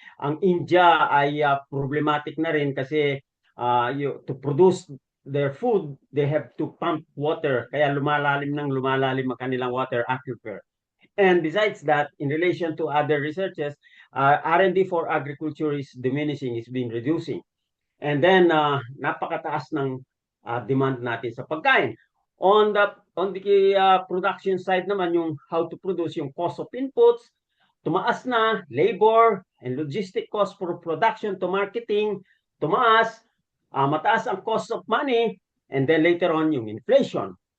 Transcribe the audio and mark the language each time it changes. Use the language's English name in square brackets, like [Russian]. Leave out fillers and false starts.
[Filipino] Ang India ay problematic na rin kasi to produce their food, they have to pump water. [English] Kaya lumalalim ang kanilang water aquifer. And besides that, in relation to other researches, R&D for agriculture is diminishing, is being reducing. [Filipino] And then, napakataas ng demand natin sa pagkain. [English] On the production side naman, yung how to produce, yung cost of inputs, tumaas na, labor and logistic cost for production to marketing, tumaas, mataas ang cost of money, and then later on, yung inflation.